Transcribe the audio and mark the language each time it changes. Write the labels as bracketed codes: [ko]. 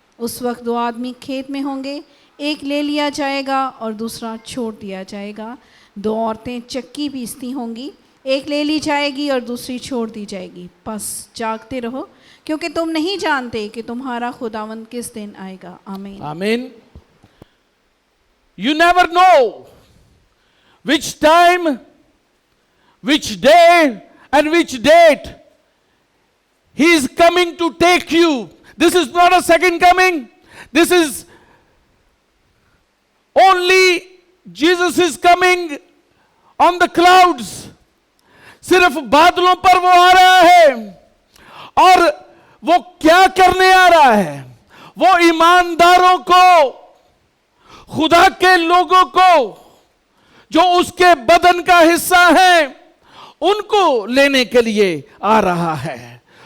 [ur] اس وقت 2 آدمی کھیت میں ہوں گے، ایک لے لیا جائے گا اور دوسرا چھوڑ دیا جائے گا. 2 عورتیں چکی پیستی ہوں گی، ایک لے لی جائے گی اور دوسری چھوڑ دی جائے گی. پس جاگتے رہو، کیونکہ تم نہیں جانتے کہ تمہارا خداوند کس دن آئے گا. آمین. آمین. [en] You never know which time, which day and which date he is coming to take you. This is not a second coming. This is only Jesus is coming on the clouds. [ur] صرف بادلوں پر وہ آ رہا ہے. اور وہ کیا کرنے آ رہا ہے؟ وہ ایمانداروں کو، خدا کے لوگوں کو جو اس کے بدن کا حصہ ہیں، ان کو لینے کے لیے آ رہا ہے.